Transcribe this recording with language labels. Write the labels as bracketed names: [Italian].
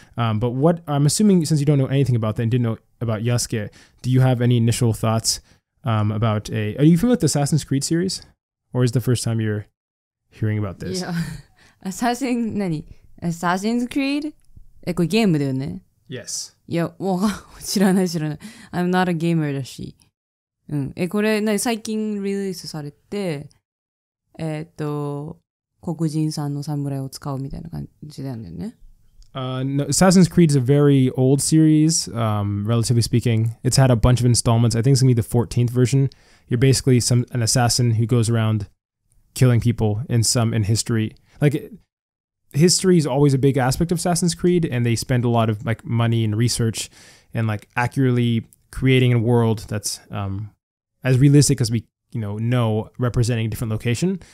[English] But what I'm assuming, since you don't know anything about that and didn't know about Yasuke, do you have any initial thoughts about are you familiar with the Assassin's Creed series? Or is the first time you're hearing about this? [Japanese] Yeah. Assassin's Creed? これゲームだよね? [English] Yes. [Japanese] いや、もう知らない。 [English] I'm not a gamer だし。 [Japanese] これ、最近リリースされて、黒人さんの侍を使うみたいな感じなんだよね。 [English] No, Assassin's Creed is a very old series, relatively speaking. It's had a bunch of installments. I think it's going to be the 14th version. You're basically an assassin who goes around killing people in history. History is always a big aspect of Assassin's Creed, and they spend a lot of money and research and accurately creating a world that's as realistic as we know, representing a different location.